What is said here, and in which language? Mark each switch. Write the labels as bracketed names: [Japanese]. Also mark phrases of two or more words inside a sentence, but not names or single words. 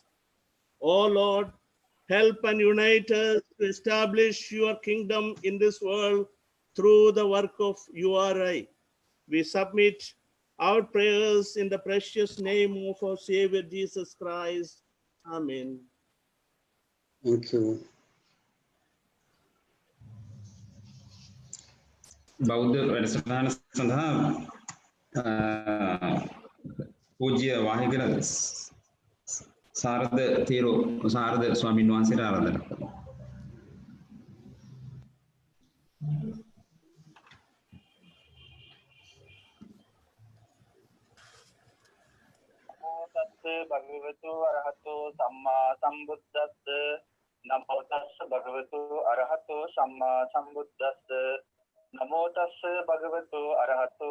[English] Oh Lord, help and unite us to establish your kingdom in this world through the work of URI. We submit our prayers in the precious name of our Savior Jesus Christ. Amen. Thank you. [Sinhala] බෞද්ධ වැඩසටහන සඳහා පූජ්‍ය වාහිගල සාරද තීරු සාරද ස්වාමීන් වහන්සේට ආරාධනා. [Pali] භගවතු අරහතෝ සම්මා සම්බුද්දස්ස නමෝ තස්ස භගවතු අරහතෝ සම්මා සම්බුද්දස්ස නමෝ තස්ස භගවතු අරහතෝ